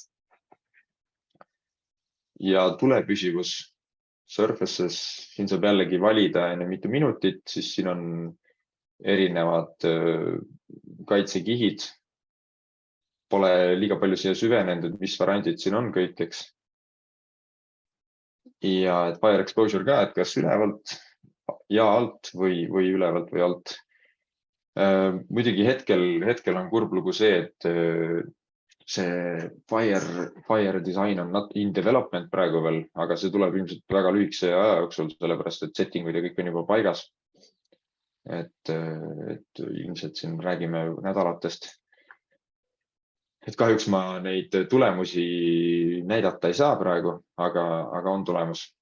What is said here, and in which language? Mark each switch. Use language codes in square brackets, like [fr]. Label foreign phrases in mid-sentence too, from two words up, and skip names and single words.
[et] Ja tulepüsivus surfaces, siin saab jällegi valida enne mitu minutit, siis siin on erinevad kaitsekihid. Pole liiga palju siia süvenenud, mis variandid siin on kõik, eks. Ja et [en] fire exposure [et] ka, et kas ülevalt ja alt või ülevalt või alt. Muidugi hetkel on kurb lugu see, et see [en] fire design [et] on [en] not in development [et] praegu veel, aga see tuleb ilmselt väga lühikese aja jooksul, sellepärast et settingud ja kõik on juba paigas. Et ilmselt siin räägime nädalatest. Et kahjuks ma neid tulemusi näidata ei saa praegu, aga on tulemus.